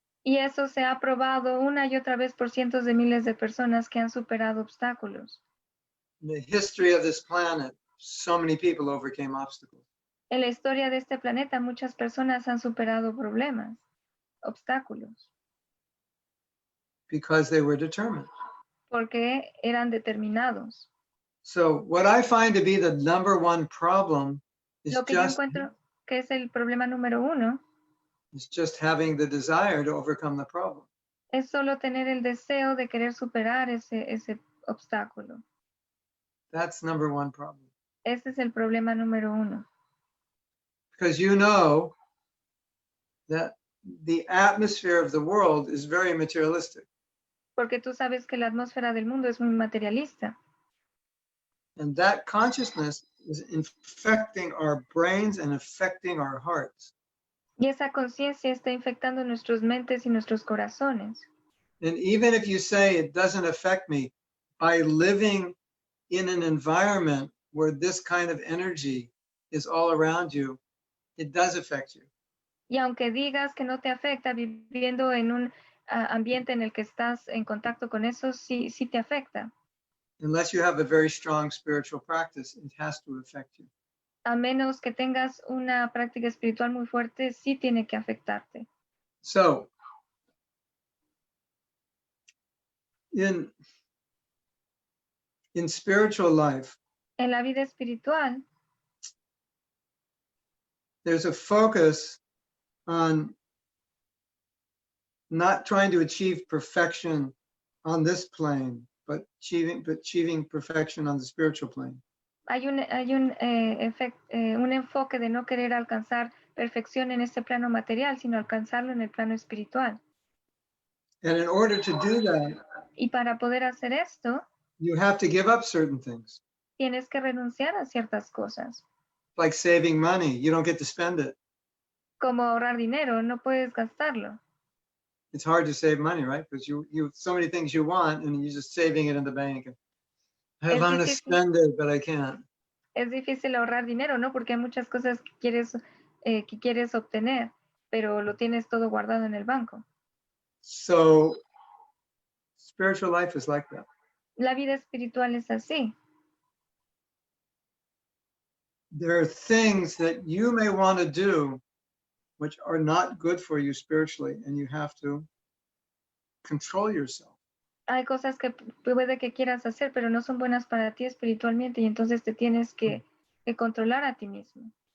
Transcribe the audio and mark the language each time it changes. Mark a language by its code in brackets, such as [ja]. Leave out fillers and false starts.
[es] Y eso se ha probado una y otra vez por cientos de miles de personas que han superado obstáculos. [en] In the history of this planet, so many people overcame obstacles. [es] En la historia de este planeta, muchas personas han superado problemas, obstáculos, [en] Because they were determined. [es] porque eran determinados. [en] So what I find to be the number one problem is [es] Lo que yo [en] just [es] encuentro que es el problema número uno [en] having the desire to overcome the problem. [es] es solo tener el deseo de querer superar ese obstáculo. [en] That's number one problem. [es] Ese es el problema número uno. [en] Because you know that the atmosphere of the world is very materialistic. [es] Porque tú sabes que la atmósfera del mundo es muy materialista. [en] And that consciousness is infecting our brains and affecting our hearts. [es] Y esa conciencia está infectando nuestras mentes y nuestros corazones. [en] And even if you say it doesn't affect me, by living in an environment where this kind of energy is all around you, it does affect you. [es] Y aunque digas que no te afecta, viviendo en un ambiente en el que estás en contacto con eso, sí te afecta. [en] Unless you have a very strong spiritual practice, it has to affect you. [es] A menos que tengas una práctica espiritual muy fuerte, sí tiene que afectarte. [en] So, in spiritual life, [es] En la vida espiritual, [en] there's a focus on not trying to achieve perfection on this plane, but achieving perfection on the spiritual plane. [es] hay un enfoque de no querer alcanzar perfección en este plano material, sino alcanzarlo en el plano espiritual. [en] And in order to do that, [es] Y para poder hacer esto, [en] you have to give up certain things, [es] tienes que renunciar a ciertas cosas, [en] like saving money. You don't get to spend it. [es] como ahorrar dinero, no puedes gastarlo. [en] It's hard to save money, right? Because you have so many things you want, and you're just saving it in the bank. I [es] Es [en] want to [es] difícil. [en] spend it, but I can't. [es] Es difícil ahorrar dinero, ¿no? Porque hay muchas cosas que quieres obtener, pero lo tienes todo guardado en el banco. [en] So spiritual life is like that. [es] La vida espiritual es así. [en] There are things that you may want to do which are not good for you spiritually, and you have to control yourself. [es] Hay cosas que puede que quieras hacer, pero no son buenas para ti espiritualmente, y entonces te tienes que controlar a ti mismo.